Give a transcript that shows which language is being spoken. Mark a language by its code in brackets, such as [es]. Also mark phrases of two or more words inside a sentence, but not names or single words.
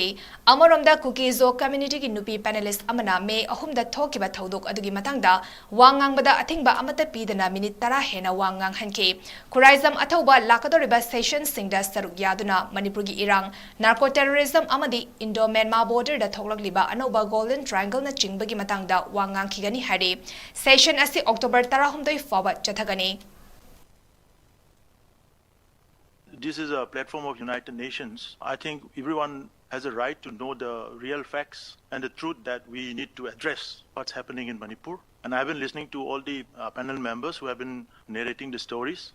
[mni] amaromda 𝐂𝐲 community gi nupi panelist amana me ahumda thokiba thodok adugi matangda wa ngang bada athingba amata pidana minute 10 hena wa ngang hanki Kuraizam athoba lakadoriba session singda saruk yaduna Manipur gi irang [en] narco terrorism [mni] amadi Indo Myanmar border da thoklagliba anoba [en] golden triangle [mni] na chingbagi matangda wa ngang khigani hari session asi October 10 fawa chathagani. [en] This is a platform of United Nations. I think everyone has a right to know the real facts and the truth that we need to address what's happening in Manipur. And I've been listening to all the panel members who have been narrating the stories.